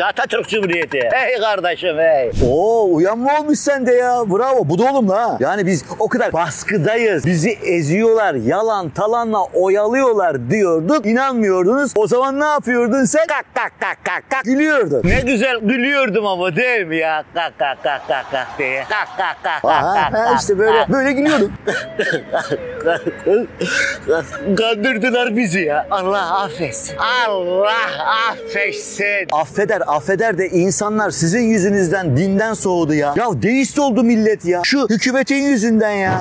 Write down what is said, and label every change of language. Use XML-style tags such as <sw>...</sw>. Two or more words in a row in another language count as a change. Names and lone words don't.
<tr>Atatürk Cumhuriyeti. Hey kardeşim hey. Uyanma olmuş sende ya. Bravo. Bu da oğlum ha. Yani biz o kadar baskıdayız. Bizi eziyorlar. Yalan talanla oyalıyorlar diyorduk. İnanmıyordunuz. O zaman ne yapıyordun sen? Kak kak kak kak kak. Gülüyordun. Ne güzel gülüyordum ama değil mi ya? Kak kak kak kak kak diye. Kak kak kak kak kak. İşte böyle gülüyordum. Kandırdılar bizi ya. Allah affetsin. Allah affetsin. Affeder de insanlar sizin yüzünüzden dinden soğudu ya. Ya deist oldu millet ya. Şu hükümetin yüzünden ya.</tr>